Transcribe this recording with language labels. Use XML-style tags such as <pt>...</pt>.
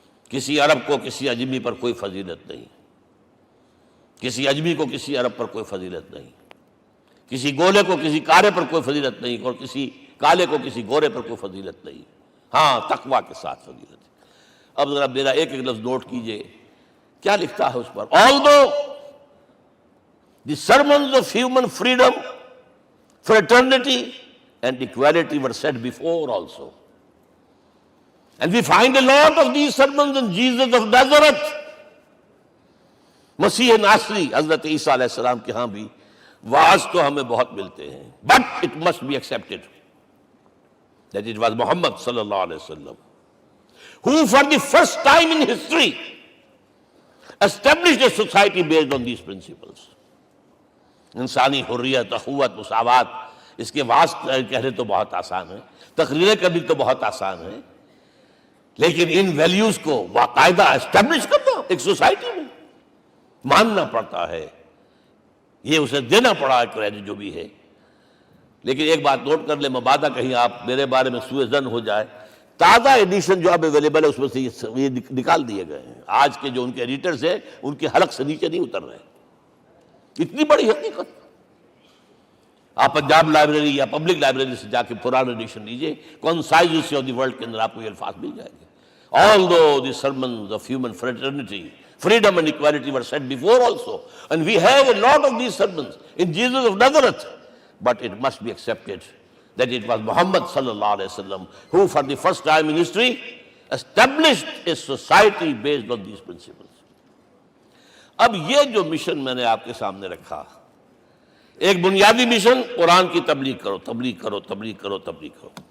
<ur>کسی عرب کو کسی عجمی پر کوئی فضیلت نہیں، کسی عجمی کو کسی عرب پر کوئی فضیلت نہیں، کسی گولے کو کسی کارے پر کوئی فضیلت نہیں، اور کسی کالے کو کسی گورے پر کوئی فضیلت نہیں. ہاں، تقوی کے ساتھ فضیلت ہے. اب ذرا میرا ایک لفظ نوٹ کیجئے، کیا لکھتا ہے اس پر؟</ur> <en>Although the sermons of human freedom, fraternity and equality were said before also, and we find a lot of these sermons in Jesus of Nazareth.</en> <ur>مسیح ناصری حضرت عیسیٰ علیہ السلام کے ہاں بھی وعظ تو ہمیں بہت ملتے ہیں،</ur> <en>but it must be accepted that it was Muhammad صلی اللہ علیہ وسلم who for the first time in history established a society based on these principles.</en> <ur>انسانی حریت، اخوت، مساوات، اس کے وعظ کہنے تو بہت آسان ہے، تقریریں کرنی تو بہت آسان ہے، لیکن ان ویلیوز کو باقاعدہ اسٹیبلش کرنا ایک سوسائٹی میں ماننا پڑتا ہے. یہ اسے دینا پڑا ہے کریڈٹ جو بھی ہے. لیکن ایک بات نوٹ کر لیں، مبادہ کہیں آپ میرے بارے میں سوء ظن ہو جائے، تازہ ایڈیشن جو اب اویلیبل ہے اس میں سے یہ نکال دیے گئے ہیں. آج کے جو ان کے ایڈیٹرز ہیں ان کے حلق سے نیچے نہیں اتر رہے. اتنی بڑی حقیقت. آپ پنجاب لائبریری یا پبلک لائبریری سے جا کے پرانا ایڈیشن لیجئے، concise history of the world کے اندر آپ کو یہ الفاظ مل جائیں گے.</ur> <en>Although the sermons of human fraternity, Freedom and equality were said before also. And we have a lot of these sermons in Jesus of Nazareth. But it must be accepted that it was Muhammad sallallahu alaihi wasallam who for the first time in history established a society based on these principles.</en> <ur>اب یہ جو mission میں نے آپ کے سامنے رکھا، ایک بنیادی مشن قرآن کی تبلیغ کرو، تبلیغ کرو، تبلیغ کرو، تبلیغ کرو.</ur>